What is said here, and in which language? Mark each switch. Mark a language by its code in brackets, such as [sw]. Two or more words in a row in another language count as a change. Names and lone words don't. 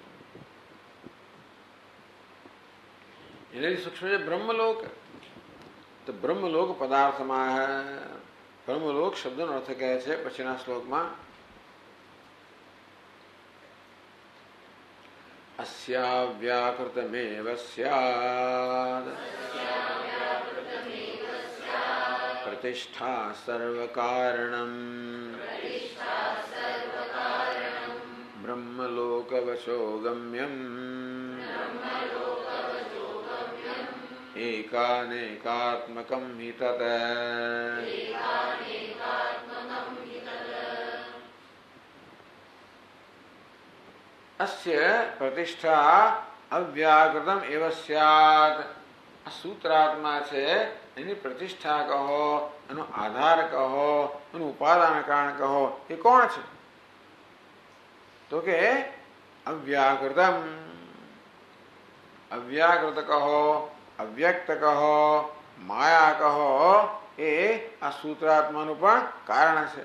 [gu] એનાથી સૂક્ષ્મ છે બ્રહ્મલોક. તો બ્રહ્મલોક પદાર્થમાં બ્રહ્મલોક શબ્દનો અર્થ કહે છે પછીના શ્લોકમાં [sa] अस्याव्याकृतमेव स्यात् प्रतिष्ठा सर्वकारणम् ब्रह्मलोकवचो गम्यम् एकानेकात्मकं हि तत्। अस्य प्रतिष्ठा અવ્યાકૃતમ એવ સ્યાત. [gu] આ સૂત્રાત્મા છે એની પ્રતિષ્ઠા કહો, એનો આધાર કહો, એનું ઉપાદાન કારણ કહો, એ કોણ છે? તો કે અવ્યાકૃતમ. અવ્યાકૃત કહો, અવ્યક્ત કહો, માયા કહો, એ આ સૂત્રાત્માનું પણ કારણ છે.